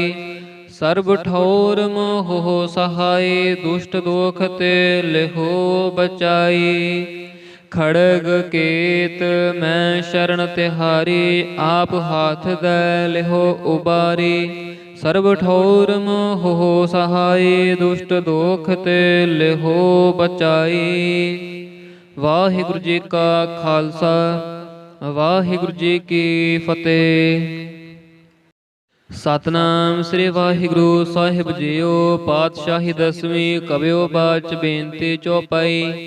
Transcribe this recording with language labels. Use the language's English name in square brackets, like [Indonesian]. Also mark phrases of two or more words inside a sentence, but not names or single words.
[Braj] सर्ब ठौर मोह सहाय, दुष्ट दोख ते लिहो बचाई। खड़ग केत मैं शरण तिहारी, आप हाथ दे लिहो उबारी। सर्ब ठौर मोह सहाय, दुष्ट दोख ते लिहो बचाई। [Punjabi] ਵਾਹਿਗੁਰੂ ਜੀ ਕਾ ਖ਼ਾਲਸਾ, ਵਾਹਿਗੁਰੂ ਜੀ ਕੀ ਫ਼ਤਿਹ। ਸਤਨਾਮ ਸ੍ਰੀ ਵਾਹਿਗੁਰੂ ਸਾਹਿਬ ਜੀਓ। ਪਾਤਸ਼ਾਹੀ ਦਸਵੀਂ ਕਬਿਓ ਬਾਚ ਬੇਨਤੀ ਚੌਪਾਈ।